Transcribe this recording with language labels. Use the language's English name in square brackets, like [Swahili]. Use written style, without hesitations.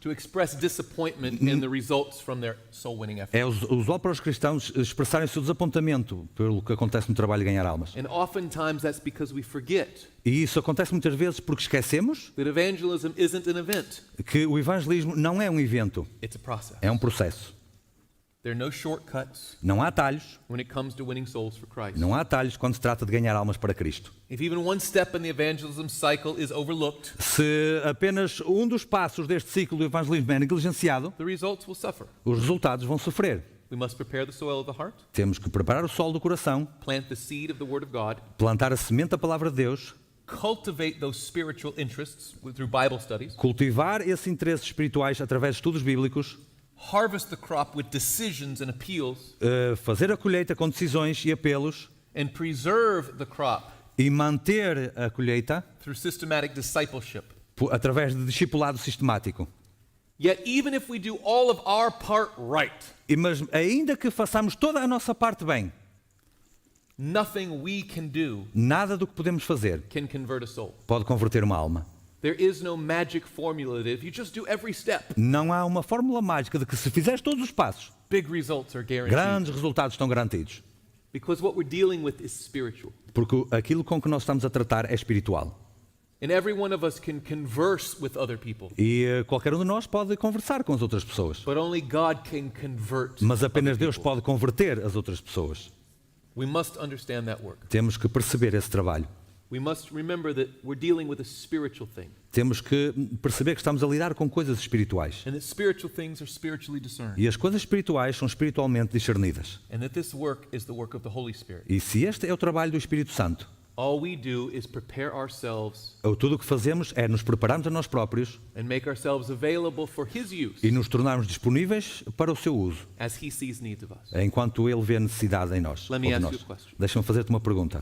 [English] express disappointment in the results from their soul winning effort. [Portuguese] é usual para os cristãos expressarem o seu desapontamento pelo que acontece no trabalho de ganhar almas. [English] And oftentimes that's because we forget [Portuguese] E isso acontece muitas vezes porque esquecemos [English] that evangelism isn't an event, [Portuguese] que o evangelismo não é um evento, [English] it's a process. [Portuguese] é um processo. [English] There are no shortcuts [Portuguese] Não há atalhos, [English] when it comes to winning souls for Christ. [Portuguese] não há atalhos quando se trata de ganhar almas para Cristo. [English] If even one step in the evangelism cycle is overlooked, [Portuguese] Se apenas um dos passos deste ciclo do evangelismo é negligenciado, [English] the results will suffer. [Portuguese] os resultados vão sofrer. [English] We must prepare the soil of the heart, [Portuguese] Temos que preparar o solo do coração, [English] plant the seed of the Word of God, [Portuguese] plantar a semente da palavra de Deus, [English] cultivate those spiritual interests through Bible studies, [Portuguese] cultivar esses interesses espirituais através de estudos bíblicos, [English] harvest the crop with decisions and appeals, [Portuguese] fazer a colheita com decisões e apelos [English] and preserve the crop [Portuguese] e manter a colheita [English] through systematic discipleship. [Portuguese] através de discipulado sistemático. [English] Yet, even if we do all of our part right, [Portuguese] Mas ainda que façamos toda a nossa parte bem, [English] nothing we can do [Portuguese] nada do que podemos fazer [English] can convert a soul. [Portuguese] pode converter uma alma. [English] There is no magic formula that if you just do every step, [Portuguese] Não há uma fórmula mágica de que se fizeres todos os passos, [English] big results are guaranteed. [Portuguese] grandes resultados estão garantidos. [English] Because what we're dealing with is spiritual. [Portuguese] Porque aquilo com que nós estamos a tratar é espiritual. [English] And every one of us can converse with other people. [Portuguese] E qualquer um de nós pode conversar com as outras pessoas. [English] But only God can convert. [Portuguese] Mas apenas [English] other [Portuguese] Deus [English] people. [Portuguese] pode converter as outras pessoas. [English] We must understand that work. [Portuguese] Temos que perceber esse trabalho. [English] We must remember that we're dealing with a spiritual thing. [Portuguese] Temos que perceber que estamos a lidar com coisas espirituais. [English] And that spiritual things are spiritually discerned. [Portuguese] E as coisas espirituais são espiritualmente discernidas. [English] And that this work is the work of the Holy Spirit. [Portuguese] E se este é o trabalho do Espírito Santo, [English] All we do is prepare ourselves [Portuguese] tudo o que fazemos é nos prepararmos a nós próprios [English] and make ourselves available for His use [Portuguese] e nos tornarmos disponíveis para o seu uso, [English] as He sees needs of us. [Portuguese] enquanto Ele vê necessidade em nós. [English] Let me [Portuguese] ou de [English] ask [Portuguese] nós. [English] you a question. [Portuguese] Deixa-me fazer-te uma pergunta.